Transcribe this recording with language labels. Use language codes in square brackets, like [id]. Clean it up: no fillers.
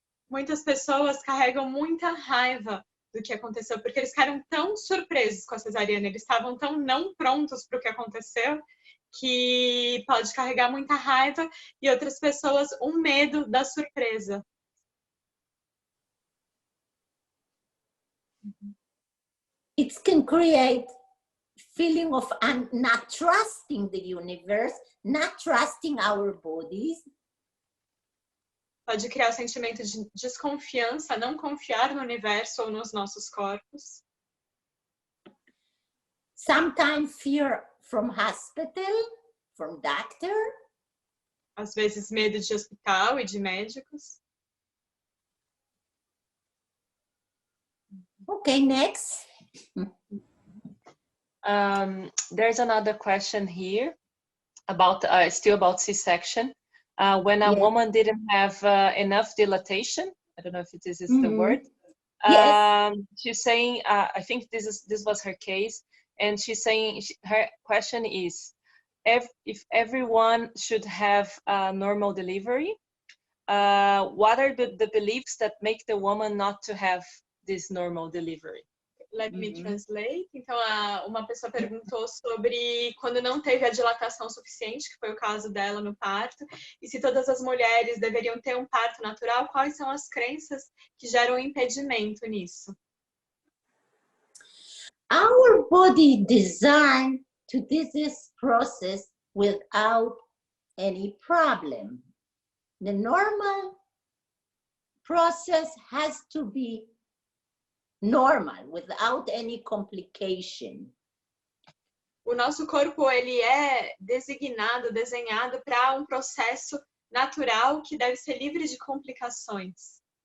[pt] Muitas pessoas carregam muita raiva do que aconteceu, porque eles ficaram tão surpresos com a cesariana, eles estavam tão não prontos para o que aconteceu, que pode carregar muita raiva, e outras pessoas um medo da surpresa. [en] It can create feeling of not trusting the universe, not trusting our bodies. [pt] Pode criar o sentimento de desconfiança, não confiar no universo ou nos nossos corpos. [en] Sometimes fear from hospital, from doctor. [pt] Às vezes medo de hospital e de médicos. [en] Okay, next. There's another question here about still about C-section. When a woman didn't have enough dilatation, I don't know if this is the word. Yes. She's saying, I think this was her case, and she's saying her question is, if everyone should have a normal delivery, what are the beliefs that make the woman not to have this normal delivery? Let me translate. [pt] Então, uma pessoa perguntou sobre quando não teve a dilatação suficiente, que foi o caso dela no parto, e se todas as mulheres deveriam ter um parto natural, quais são as crenças que geram impedimento nisso? [en] Our body designed to do this process without any problem. The normal process has to be normal, without any complication. [pt] O nosso corpo, ele é desenhado para um processo natural que deve ser livre de complicações.